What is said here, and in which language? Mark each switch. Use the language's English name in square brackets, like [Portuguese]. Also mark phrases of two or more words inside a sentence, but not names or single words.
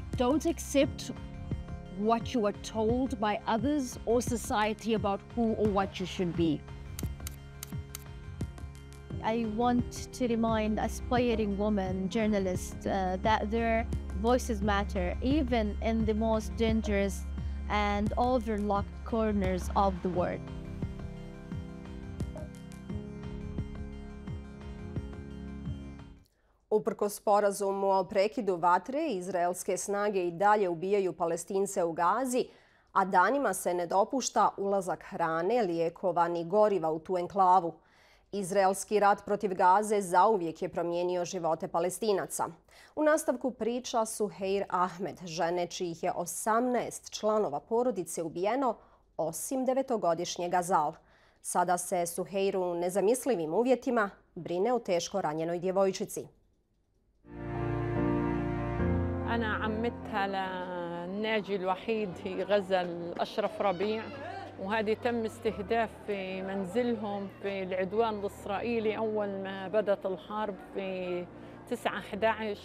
[English] Don't accept what you are told by others or society about who or what you should be. I want to remind aspiring women journalists that their voices matter, even in the most dangerous and overlooked corners of the world. [Bosnian] Uprkos sporazumu o prekidu vatre, izraelske snage i dalje ubijaju Palestince u Gazi, a danima se ne dopušta ulazak hrane, lijekova ni goriva u tu enklavu. Izraelski rat protiv Gaze zauvijek je promijenio živote Palestinaca. U nastavku priča Suheir Ahmed, žene čijih je 18 članova porodice ubijeno, osim 9-godišnjeg Azal. Sada se Suheir u nezamislivim uvjetima brine o teško ranjenoj djevojčici. [Arabic] أنا عمتها للناجي الوحيد في غزة الأشرف ربيع، وهذه تم استهداف في منزلهم في العدوان الإسرائيلي أول ما بدأت الحرب في 9/11.